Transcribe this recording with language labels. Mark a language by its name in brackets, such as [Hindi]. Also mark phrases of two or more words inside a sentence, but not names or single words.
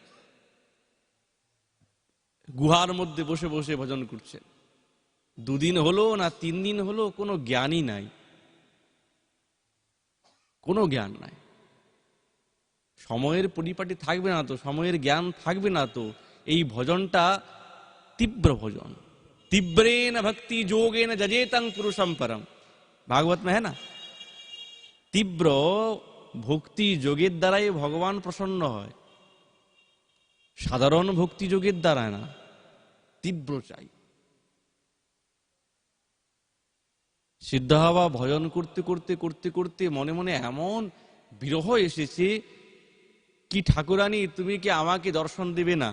[Bangla] গুহার মধ্যে বসে বসে ভজন করছেন, 2 দিন হলো না 3 দিন হলো, কোনো জ্ঞানই নাই, কোনো জ্ঞান নাই। সময়ের পরিপাটি থাকবে না তো, সময়ের জ্ঞান থাকবে না তো। এই ভজনটা তীব্র ভজন। [Sanskrit] तीव्रेन भक्ति जोगेन जजेतं पुरुषम परम, [Hindi] भागवत में है ना। [Bangla] तीव्र ভক্তি যোগের দ্বারাই ভগবান প্রসন্ন হয়, সাধারণ ভক্তি যোগের দ্বারা না, তীব্র চাই। সিদ্ধ হওয়া ভজন করতে করতে করতে করতে মনে মনে এমন বিরহ এসেছে, কি ঠাকুরানী তুমি কি আমাকে দর্শন দেবে না?